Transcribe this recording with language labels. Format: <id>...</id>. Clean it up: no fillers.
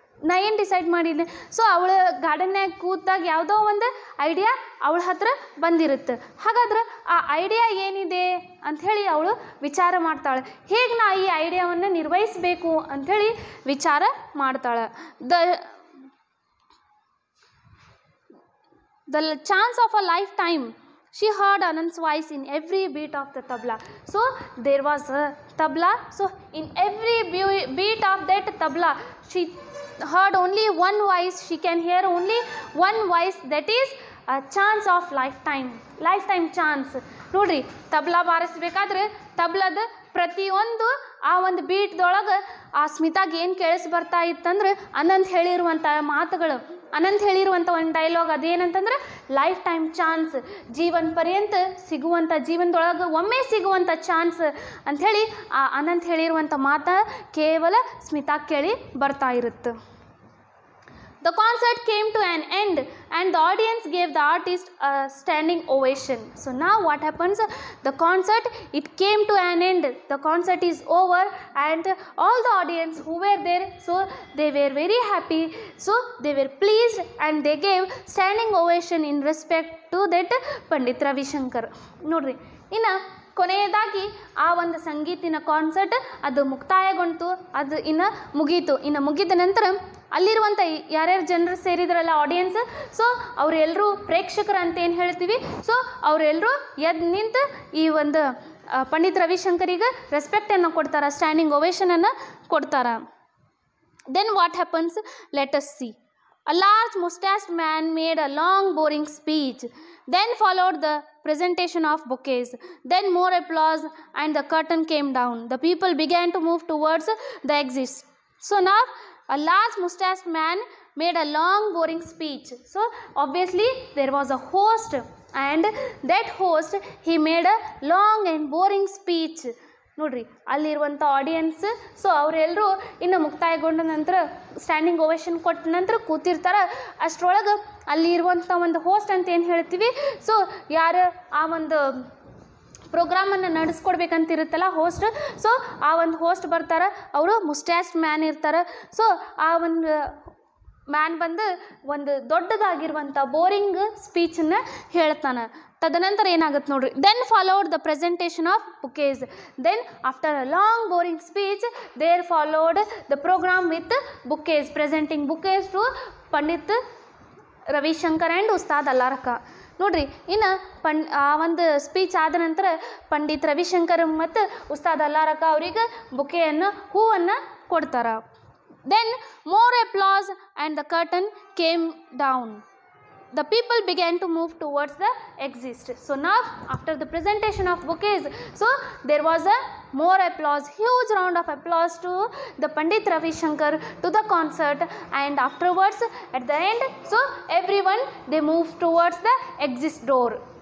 <kn>ನಾ ಏನು ಡಿಸೈಡ್ ಮಾಡಿದ್ದೆ, ಸೊ ಅವಳು ಗಾರ್ಡನ್ನಾಗ ಕೂತಾಗ ಯಾವುದೋ ಒಂದು ಐಡಿಯಾ ಅವಳ ಹತ್ರ ಬಂದಿರುತ್ತೆ. ಹಾಗಾದ್ರೆ ಆ ಐಡಿಯಾ ಏನಿದೆ ಅಂಥೇಳಿ ಅವಳು ವಿಚಾರ ಮಾಡ್ತಾಳೆ. ಹೇಗೆ ನಾ ಈ ಐಡಿಯಾವನ್ನು ನಿರ್ವಹಿಸಬೇಕು ಅಂಥೇಳಿ ವಿಚಾರ ಮಾಡ್ತಾಳೆ.</kn> <en>The chance of a lifetime. She heard Anand's voice in every beat of the tabla. So there was a tabla. So in every beat of that tabla, she heard only one voice. She can hear only one voice. That is a chance of lifetime chance.</en> <kn>ನೋಡ್ರಿ, ತಬ್ಲಾ ಬಾರಿಸ್ಬೇಕಾದ್ರೆ ತಬ್ಲದ ಪ್ರತಿಯೊಂದು ಆ ಒಂದು ಬೀಟ್ದೊಳಗೆ ಆ ಸ್ಮಿತಾಗೆ ಏನು ಕೇಳಿಸ್ ಬರ್ತಾ ಇತ್ತಂದ್ರೆ ಅನಂತ್ ಹೇಳಿರುವಂಥ ಮಾತುಗಳು, ಅನಂತ್ ಹೇಳಿರುವಂಥ ಒಂದು ಡೈಲಾಗ್ ಅದೇನಂತಂದ್ರೆ ಲೈಫ್ ಟೈಮ್ ಚಾನ್ಸ್, ಜೀವನ ಪರ್ಯಂತ ಸಿಗುವಂಥ, ಜೀವನದೊಳಗೆ ಒಮ್ಮೆ ಸಿಗುವಂಥ ಚಾನ್ಸ್ ಅಂಥೇಳಿ ಆ ಅನಂತ್ ಹೇಳಿರುವಂಥ ಮಾತು ಕೇವಲ ಸ್ಮಿತಾ ಕೇಳಿ ಬರ್ತಾ ಇರುತ್ತೆ.</kn> <en>The concert came to an end and the audience gave the artist a standing ovation. So now what happens? The concert, it came to an end. The concert is over and all the audience who were there, so they were very happy. So they were pleased and they gave standing ovation in respect to that Pandit Ravi Shankar.</en> <kn>ನೋಡ್ರಿ, ಇನ್ನು ಕೊನೆಯದಾಗಿ ಆ ಒಂದು ಸಂಗೀತಿನ concert ಅದು ಮುಕ್ತಾಯಗೊಂಡು ಅದು ಇನ್ನು ಮುಗಿದ ನಂತರ ಅಲ್ಲಿರುವಂಥ ಯಾರ್ಯಾರು ಜನರು ಸೇರಿದ್ರಲ್ಲ ಆಡಿಯನ್ಸ್, ಸೊ ಅವರೆಲ್ಲರೂ ಪ್ರೇಕ್ಷಕರು ಅಂತ ಏನು ಹೇಳ್ತೀವಿ, ಸೊ ಅವರೆಲ್ಲರೂ ಎದ್ದು ನಿಂತು ಈ ಒಂದು ಪಂಡಿತ್ ರವಿಶಂಕರಿಗೆ ರೆಸ್ಪೆಕ್ಟನ್ನು ಕೊಡ್ತಾರೆ, ಸ್ಟ್ಯಾಂಡಿಂಗ್ ಓವೇಷನನ್ನು ಕೊಡ್ತಾರೆ.</kn> <en>Then what happens, let us see. A large mustached man made a long boring speech. Then followed the presentation of bouquets. Then more applause and the curtain came down. The people began to move towards the exit. So now a large mustached man made a long boring speech. So obviously there was a host and that host he made a long and boring speech.</en> <kn>ನೋಡ್ರಿ, ಅಲ್ಲಿರುವಂಥ audience, so ಅವರೆಲ್ಲರೂ ಇನ್ನು ಮುಕ್ತಾಯಗೊಂಡ ನಂತರ standing ovation ಕೊಟ್ಟ ನಂತರ ಕೂತಿರ್ತಾರೆ. ಅಷ್ಟರೊಳಗೆ ಅಲ್ಲಿ ಇರುವಂಥ ಒಂದು ಹೋಸ್ಟ್ ಅಂತ ಏನು ಹೇಳ್ತೀವಿ, ಸೊ ಯಾರು ಆ ಒಂದು ಪ್ರೋಗ್ರಾಮನ್ನು ನಡೆಸ್ಕೊಡ್ಬೇಕಂತಿರುತ್ತಲ್ಲ ಹೋಸ್ಟ್, ಸೊ ಆ ಒಂದು ಹೋಸ್ಟ್ ಬರ್ತಾರೆ, ಅವರು ಮುಸ್ಟ್ಯಾಸ್ಟ್ ಮ್ಯಾನ್ ಇರ್ತಾರೆ. ಸೊ ಆ ಒಂದು ಮ್ಯಾನ್ ಬಂದು ಒಂದು ದೊಡ್ಡದಾಗಿರುವಂಥ ಬೋರಿಂಗ್ ಸ್ಪೀಚನ್ನು ಹೇಳ್ತಾನೆ. ತದನಂತರ ಏನಾಗುತ್ತೆ ನೋಡ್ರಿ,</kn> <en>Then followed the presentation of bouquets. Then after a long boring speech there followed the programme with bouquets, presenting bouquets to Pandit Ravi Shankar and Ustad Alla Rakha.</en> <kn>ನೋಡ್ರಿ, ಇನ್ನು ಆ ಒಂದು ಸ್ಪೀಚ್ ಆದ ನಂತರ ಪಂಡಿತ್ ರವಿಶಂಕರ್ ಮತ್ತು ಉಸ್ತಾದ್ ಅಲ್ಲಾರಕ ಅವರಿಗೆ ಬುಕೆಯನ್ನು, ಹೂವನ್ನು ಕೊಡ್ತಾರೆ.</kn> <en>Then more applause and the curtain came down. The people began to move towards the exit. So now after the presentation of bouquets, so there was a more applause, huge round of applause to the Pandit Ravi Shankar, to the concert, and afterwards at the end, so everyone they moved towards the exit door.</en>